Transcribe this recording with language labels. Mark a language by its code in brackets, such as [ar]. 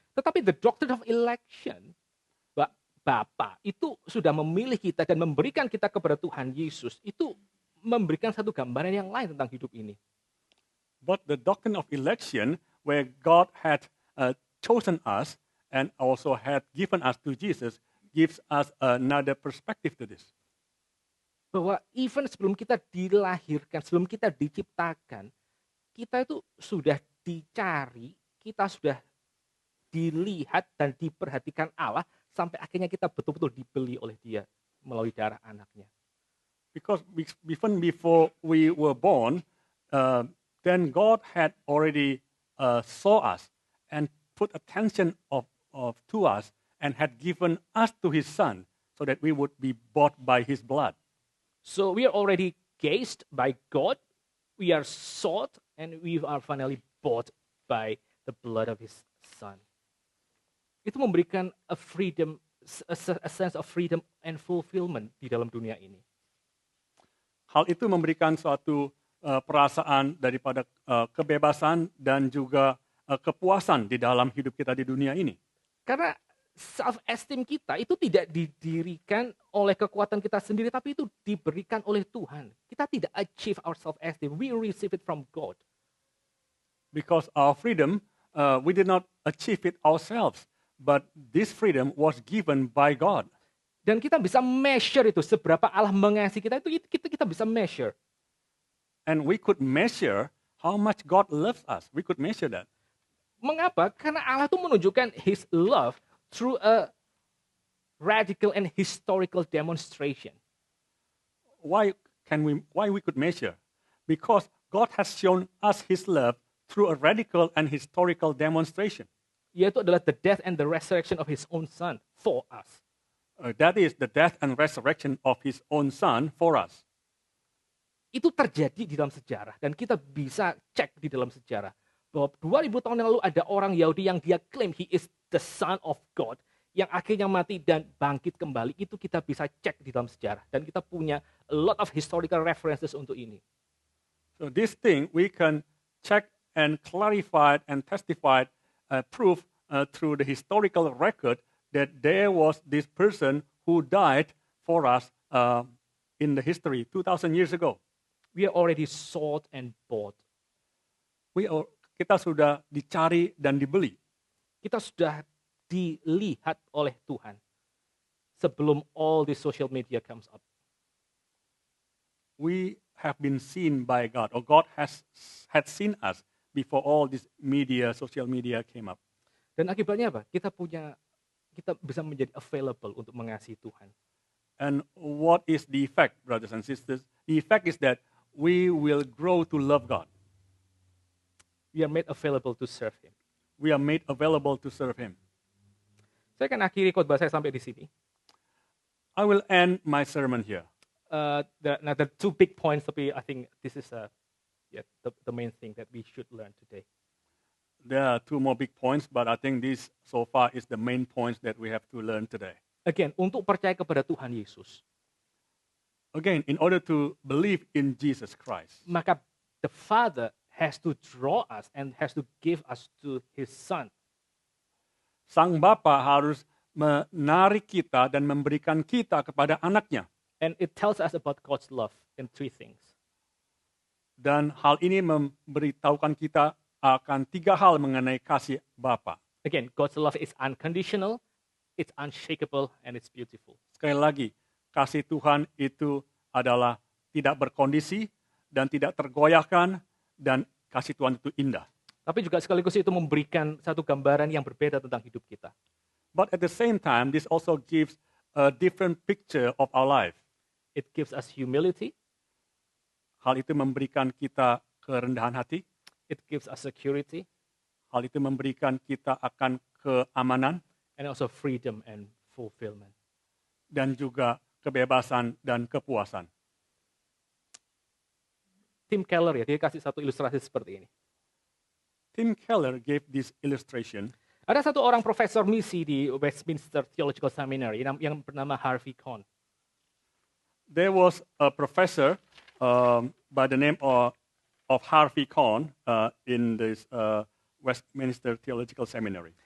[id] Tetapi [en] the doctrine of election, [id] Bapa itu sudah memilih kita dan memberikan kita kepada Tuhan Yesus, itu memberikan satu gambaran yang lain tentang hidup ini. [en] But the doctrine of election, where God had chosen us and also had given us to Jesus, gives us another perspective to this. [id] Bahwa even sebelum kita dilahirkan, sebelum kita diciptakan, kita itu sudah dicari, kita sudah dilihat dan diperhatikan Allah, sampai akhirnya kita betul-betul dibeli oleh Dia melalui darah anaknya. [en] Because even before we were born, then God had already saw us and put attention to us and had given us to His Son so that we would be bought by His blood. So we are already cased by God, we are sought, and we are finally bought by the blood of His Son. [id] Itu memberikan [en] a sense of freedom and fulfillment [id] di dalam dunia ini. Hal itu memberikan suatu perasaan daripada kebebasan dan juga kepuasan di dalam hidup kita di dunia ini. Karena self-esteem kita itu tidak didirikan oleh kekuatan kita sendiri, tapi itu diberikan oleh Tuhan. Kita tidak [en] achieve our self-esteem, we receive it from God. Because our freedom, we did not achieve it ourselves. But this freedom was given by God. [id] Dan kita bisa measure itu, seberapa Allah mengasihi kita, itu kita bisa measure. [en] And we could measure how much God loves us. We could measure that. [id] Mengapa? Karena Allah itu menunjukkan [en] His love through a radical and historical demonstration. Why we could measure? Because God has shown us His love through a radical and historical demonstration. [id] Yaitu adalah [en] the death and the resurrection of His own Son for us. That is the death and resurrection of His own Son for us. [id] Itu terjadi di dalam sejarah, dan kita bisa cek di dalam sejarah bahwa 2000 tahun yang lalu ada orang Yahudi yang dia claim [en] he is the Son of God, [id] yang akhirnya mati dan bangkit kembali. Itu kita bisa cek di dalam sejarah, dan kita punya [en] a lot of historical references [id] untuk ini. [en] So this thing we can check and clarify and testify proof through the historical record that there was this person who died for us in the history 2,000 years ago. We are already sought and bought. [id] Kita sudah dicari dan dibeli. Kita sudah dilihat oleh Tuhan sebelum [en] all the social media comes up. We have been seen by God, or God had seen us before all this social media came up. [id] Dan akibatnya apa? Kita bisa menjadi available untuk mengasihi Tuhan. [en] And what is the effect, brothers and sisters? The effect is that we will grow to love God. We are made available to serve Him. We are made available to serve Him. [id] Saya akan akhiri khotbah saya sampai di sini. [en] I will end my sermon here. There are two big points, tapi I think this is the main thing that we should learn today. There are two more big points, but I think this so far is the main points that we have to learn today. [id] Again, untuk percaya kepada Tuhan Yesus. [en] Again, in order to believe in Jesus Christ, maka the Father has to draw us and has to give us to His Son. [id] Sang Bapa harus menarik kita dan memberikan kita kepada anaknya. [en] And it tells us about God's love in three things. [id] Dan hal ini memberitahukan kita akan 3 hal mengenai kasih Bapa. [en] Again, God's love is unconditional, it's unshakable, and it's beautiful. [id] Sekali lagi, kasih Tuhan itu adalah tidak berkondisi dan tidak tergoyahkan, dan kasih Tuhan itu indah. Tapi juga sekaligus itu memberikan satu gambaran yang berbeda tentang hidup kita. [en] But at the same time, this also gives a different picture of our life. It gives us humility, [id] Hal itu memberikan kita kerendahan hati. [en] it gives us security, [id] Hal itu memberikan kita akan keamanan [en] and also freedom and fulfillment. [id] dan juga kebebasan dan kepuasan. Tim Keller ya, dia kasih satu ilustrasi seperti ini. [en] Tim Keller gave this illustration. [id] Ada satu orang profesor misi di Westminster Theological Seminary yang bernama Harvey Cohn. [en] There was a professor by the name of Harvey Cohn in this Westminster Theological Seminary.